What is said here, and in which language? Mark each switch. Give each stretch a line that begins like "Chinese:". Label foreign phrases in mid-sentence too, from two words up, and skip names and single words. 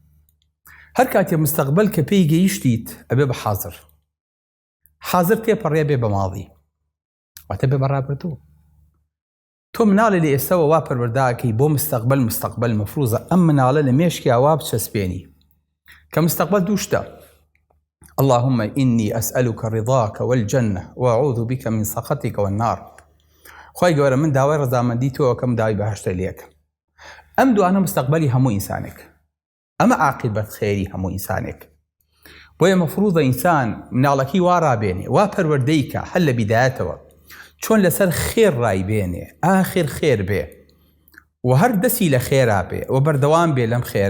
Central Kurdish: هەر کاتێ مستەقبەل کە پێی گەیشتیت ئەبێ بە حازر، حازر تێپەڕێ بێ بە ماڵی واتە بێ بەڕابردوو. تۆ مناڵی لە ئێستاوە وا پەروەرداکەی بۆ مستەقبەل مەفروزە ئەم مناڵە لە مێشکی ئاوا بچەسپێنی کە مستەقبەل دوو شتە:
Arabic: اللهم إني أسألك رضاك والجنة وأعوذ بك من سخطك والنار.
Central Kurdish: خوای گەورە من داوای ڕەزامەندی تۆ ئەکەم، داوای بەهەشتە لێکم. ئەم دوانە مستەقبەلی هەموو ئینسانێک، ئەمە عاقبەت خێری هەموو ئینسانێک. بۆیە مەفروزە ئینسان مناڵەکەی وا ڕابێنێ، وا پەروەردەیکە هەل لە بیدایەتەوە چۆن لەسەر خێر ڕایبێنێ، ئاخر خێر بێ و هەر دەسی لە خێرا بێ و بەردەوام بێ لەم خێرە.